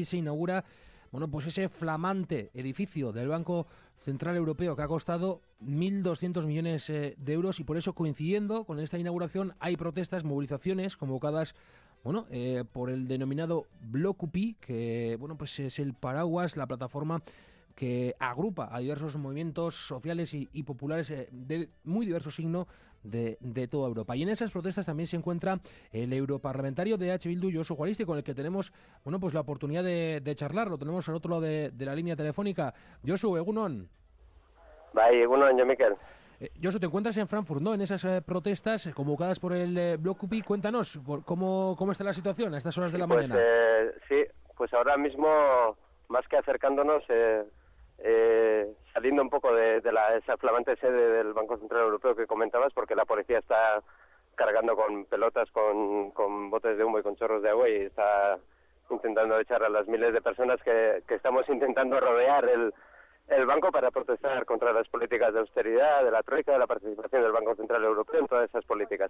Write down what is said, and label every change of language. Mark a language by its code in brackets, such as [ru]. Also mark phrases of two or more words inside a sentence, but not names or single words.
[es] se inaugura pues ese flamante edificio del Banco Central Europeo que ha costado 1.200 millones de euros, y por eso, coincidiendo con esta inauguración, hay protestas, movilizaciones convocadas por el denominado Blokupi, que pues es el paraguas, la plataforma que agrupa a diversos movimientos sociales y populares de muy diverso signo de toda Europa. Y en esas protestas también se encuentra el europarlamentario de EH Bildu, Josu Juaristi, con el que tenemos pues la oportunidad de charlar. Lo tenemos al otro lado de la línea telefónica. [eu] Josu, egunon. Bai, egunon, jo Mikel. [es] Josu, te encuentras en Frankfurt, ¿no? En esas protestas convocadas por el Blokupi. Cuéntanos, ¿cómo está la situación a estas horas de la mañana? Sí, pues ahora mismo, más que acercándonos, saliendo un poco de esa flamante sede del Banco Central Europeo que comentabas, porque la policía está cargando con pelotas, con botes de humo y con chorros de agua, y está intentando echar a las miles de personas que estamos intentando rodear el banco para protestar contra las políticas de austeridad, de la troika, de la participación del Banco Central Europeo en todas esas políticas.